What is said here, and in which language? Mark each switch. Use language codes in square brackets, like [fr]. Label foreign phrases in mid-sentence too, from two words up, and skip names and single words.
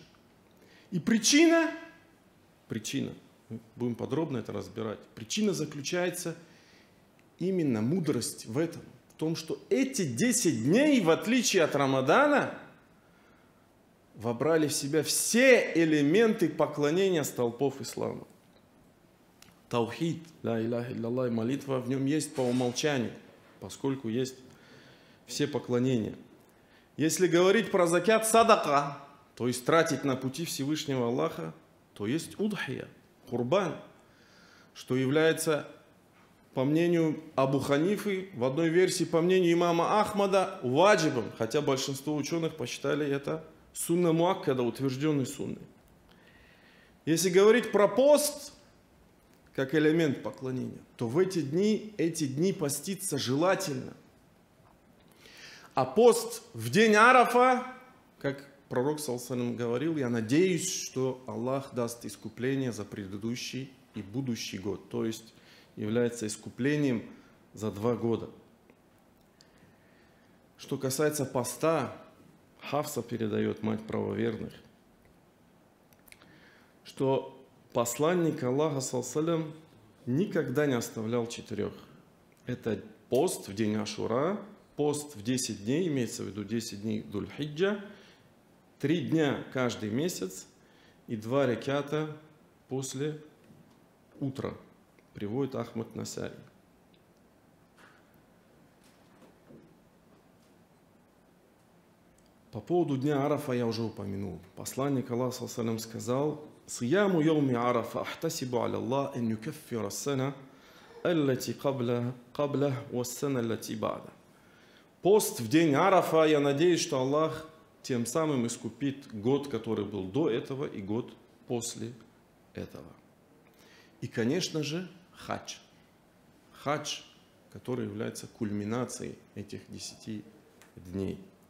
[ru] И причина, мы будем подробно это разбирать, причина заключается именно мудрость в этом, в том, что эти 10 дней, в отличие от Рамадана, вобрали в себя все элементы поклонения столпов ислама. [ar] توحيد، لا إله إلا الله, [ru] молитва в нем есть по умолчанию, поскольку есть все поклонения. Если говорить про закят садака, то есть тратить на пути Всевышнего Аллаха, то есть удхия, курбан, что является, по мнению Абу Ханифы, в одной версии, по мнению имама Ахмада, ваджибом, хотя большинство ученых посчитали это [ar] سنة مؤكدة, [ru] утвержденной сунной. Если говорить про пост, как элемент поклонения, то в эти дни поститься желательно. А пост в день Арафа, как пророк [ar] صلى الله عليه وسلم [ru] говорил, я надеюсь, что Аллах даст искупление за предыдущий и будущий год, то есть является искуплением за 2 года. Что касается поста, Хафса передает, мать правоверных, что посланник Аллаха [ar] صلى الله عليه وسلم [ru] никогда не оставлял 4. Это пост в день Ашура, пост в 10 дней, имеется в виду 10 дней Дуль-Хиджа, 3 дня каждый месяц и 2 раката после утра, приводит Ахмад Насаи. По поводу дня Арафа я уже упомянул. Посланник Аллаха [ar] صلى الله عليه وسلم сказал: «صيام يوم عرفة أحتسب على الله أن يكفر السنة التي قبله والسنة التي بعده». [ru] Пост в день Арафа, я надеюсь, что Аллах тем самым искупит год, который был до этого, и год после этого. И, конечно же, хадж. Хадж, который является кульминацией этих 10 дней.